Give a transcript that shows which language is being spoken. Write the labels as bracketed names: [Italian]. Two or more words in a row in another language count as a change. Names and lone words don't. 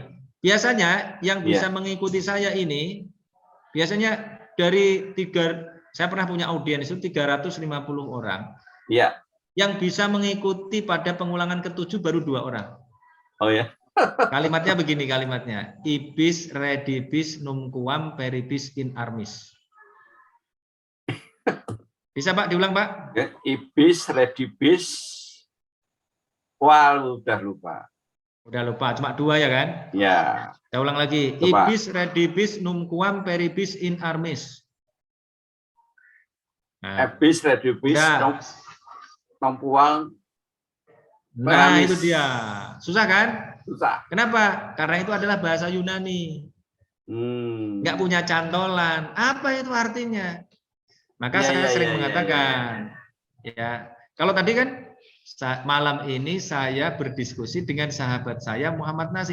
[Indonesian] Biasanya yang bisa mengikuti saya ini biasanya saya pernah punya audiens itu 350 orang. Iya. Yang bisa mengikuti pada pengulangan ke-7 baru 2 orang. Oh ya. Kalimatnya begini kalimatnya. [Latin] Ibis redibis numquam peribis in armis. [Indonesian] Bisa Pak diulang Pak? [Latin] Ibis redibis [Indonesian] udah lupa. Udah lupa, cuma 2 ya kan? Ya. Saya ulang lagi. Coba. [Latin] Ibis redibis numquam peribis in armis. [Indonesian] Nah, [Latin] Ibis redibis numquam. [Indonesian] Nah, itu dia. Susah kan? Susah. Kenapa? Karena itu adalah bahasa Yunani. Nggak punya cantolan. Apa itu artinya? Maka saya sering mengatakan, ya, kalau tadi kan malam ini saya berdiskusi dengan sahabat saya Muhammad Nasih.